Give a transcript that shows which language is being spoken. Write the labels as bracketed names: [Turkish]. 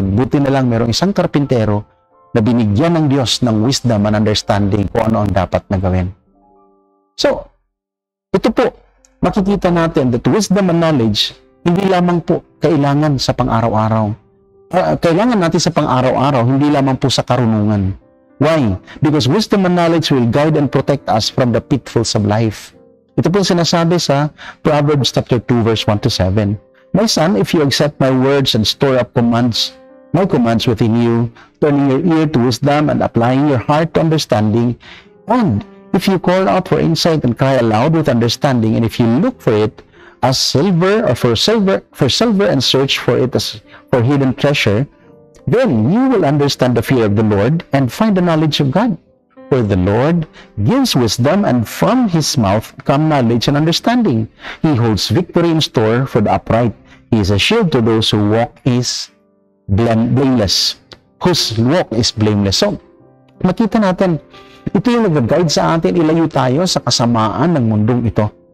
[Filipino] Buti na lang merong isang karpintero na binigyan ng Diyos ng [English] wisdom and understanding [Filipino] kung ano ang dapat na gawin. So, ito po, makikita natin [English] that wisdom and knowledge, [Filipino] hindi lamang po kailangan sa pang-araw-araw. Kailangan natin sa pang-araw-araw, hindi lamang po sa karunungan. [English] Why? Because wisdom and knowledge will guide and protect us from the pitfalls of life. [Filipino] Ito po sinasabi sa Proverbs chapter 2, verse 1-7. [English] My son, if you accept my words and store up my commands within you, turning your ear to wisdom and applying your heart to understanding, and if you call out for insight and cry aloud with understanding, and if you look for it as silver or for silver and search for it as for hidden treasure, then you will understand the fear of the Lord and find the knowledge of God. For the Lord gives wisdom, and from his mouth come knowledge and understanding. He holds victory in store for the upright. He is a shield to those who walk blameless. Whose walk is blameless. [Filipino] So, makita natin, ito yung nag-guide sa atin, ilayo tayo sa kasamaan ng mundong ito.